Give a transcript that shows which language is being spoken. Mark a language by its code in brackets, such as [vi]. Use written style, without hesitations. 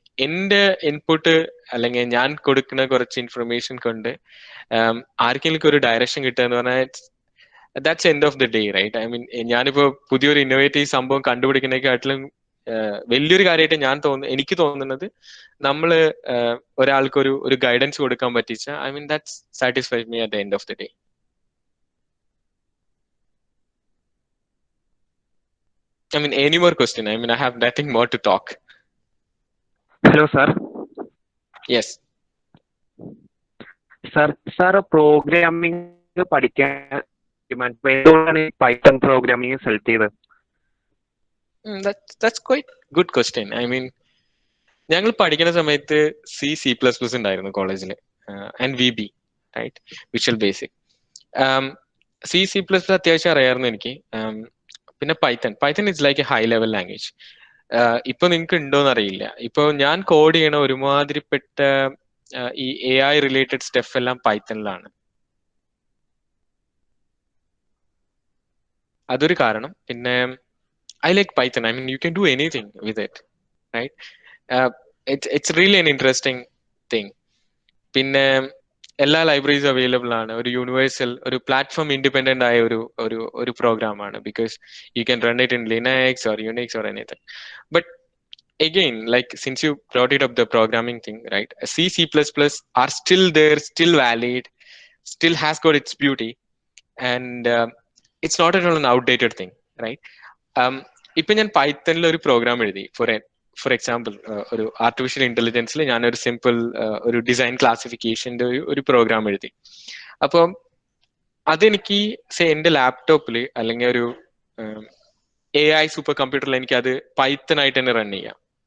[ml] എന്റെ ഇൻപുട്ട് അല്ലെങ്കിൽ ഞാൻ കൊടുക്കുന്ന കുറച്ച് ഇൻഫർമേഷൻ കൊണ്ട് ആർക്കെങ്കിലും ഒരു ഡയറക്ഷൻ കിട്ടുക എന്ന് പറഞ്ഞാൽ [en] That's end of the day, right? I mean ഞാനിപ്പോ പുതിയൊരു innovative സംഭവം കണ്ടുപിടിക്കുന്നതിനെക്കാട്ടിലും വലിയൊരു കാര്യമായിട്ട് എനിക്ക് തോന്നുന്നത് നമ്മള് ഒരാൾക്ക് ഒരു ഗൈഡൻസ് കൊടുക്കാൻ പറ്റിച്ച, I mean that's satisfy me at the end of the day. I mean, any more question? I mean, I have nothing more to talk. Hello, sir. Yes. [ml] Sir, programming പഠിക്കാൻ എന്തുകൊണ്ടാണ് പൈത്തൺ പ്രോഗ്രാമിംഗ് സെലക്ട് ചെയ്തത്? [en] That's quite good question. [ml] I mean, ഞങ്ങൾ പഠിക്കുന്ന സമയത്ത് C++ ഉണ്ടായിരുന്നു കോളേജിൽ, and VB, right? Visual basic. C++ അത്യാവശ്യം അറിയാമായിരുന്നു എനിക്ക്. പിന്നെ [en] Python is like a high level language. [ml] ഇപ്പൊ നിങ്ങൾക്ക് ഉണ്ടോന്ന് അറിയില്ല. ഇപ്പൊ ഞാൻ കോഡ് ചെയ്യണ ഒരുമാതിരിപ്പെട്ട ഈ AI റിലേറ്റഡ് സ്റ്റഫ് എല്ലാം പൈത്തണിലാണ്. അതൊരു കാരണം. [en] പിന്നെ I like Python. I mean, you can do anything with it, right? It's really an interesting thing. [ml] പിന്നെ എല്ലാ ലൈബ്രറീസ് അവൈലബിൾ ആണ്. ഒരു യൂണിവേഴ്സൽ, ഒരു പ്ലാറ്റ്ഫോം ഇൻഡിപെൻഡന്റ് ആയ ഒരു പ്രോഗ്രാം ആണ്. [en] Because you can run it in Linux or Unix or anything. But again, like since you brought it up, the programming thing, right? C++ are still there, still valid still has got its beauty, and it's not at all an outdated thing, right? [ml] ഇപ്പൊ ഞാൻ പൈത്തണിൽ ഒരു programme എഴുതി for example ഒരു artificial ഇന്റലിജൻസിൽ ഞാനൊരു simple ഒരു design ക്ലാസിഫിക്കേഷന്റെ ഒരു programme എഴുതി. അപ്പം അതെനിക്ക് എന്റെ ലാപ്ടോപ്പിൽ അല്ലെങ്കിൽ ഒരു AI സൂപ്പർ കമ്പ്യൂട്ടറിൽ എനിക്ക് അത് പൈത്തൺ ആയിട്ട് തന്നെ റൺ ചെയ്യാം.